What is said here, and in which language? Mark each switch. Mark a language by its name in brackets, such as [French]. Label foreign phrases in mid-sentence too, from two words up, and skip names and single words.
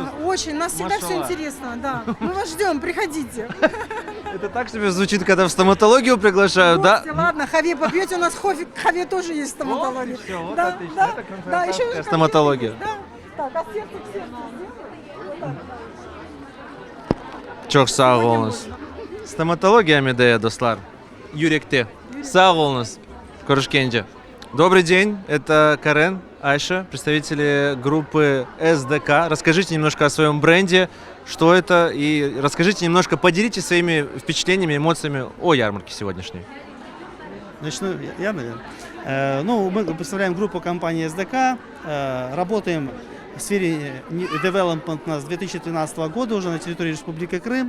[Russian] Да, очень, нас всегда все интересно, да. Мы вас ждем, приходите. Это так себе звучит, когда в стоматологию приглашают, да? Ладно, хаве попьете, у нас хаве тоже есть стоматология. Да, еще стоматология. Так, а сердце к сердцу сделаем? [Crimean Tatar] Чоксаунс. [Russian] Стоматология Амидея, достлар. [Crimean Tatar] Юрикте. Саулнус. Корушкенджи. [Russian] Добрый день, это Карен, Айша, представители группы СДК. Расскажите немножко о своем бренде, что это, и расскажите немножко, поделитесь своими впечатлениями, эмоциями о ярмарке сегодняшней. Начну я, наверное. Ну, мы представляем группу компании СДК, работаем в сфере development с 2013 года уже на территории Республики Крым.